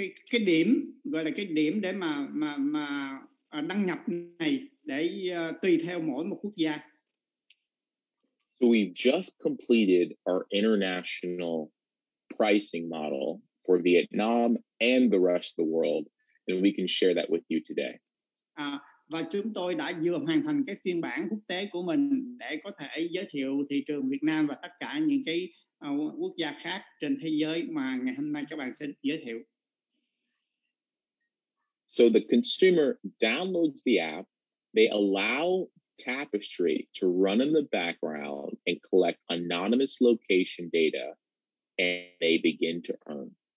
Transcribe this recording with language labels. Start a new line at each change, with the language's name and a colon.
Vietnamese: cái điểm gọi là cái điểm để mà đăng nhập này để tùy theo mỗi một quốc gia.
English: So we've just completed our international pricing model for Vietnam and the rest of the world, and we can share that with you today.
Vietnamese: Và chúng tôi đã vừa hoàn thành cái phiên bản quốc tế của mình để có thể giới thiệu thị trường Việt Nam và tất cả những cái quốc gia khác trên thế giới mà ngày hôm nay các bạn sẽ giới thiệu.
English: So the consumer downloads the app, they allow Tapestri to run in the background and collect anonymous location data, and they begin to earn.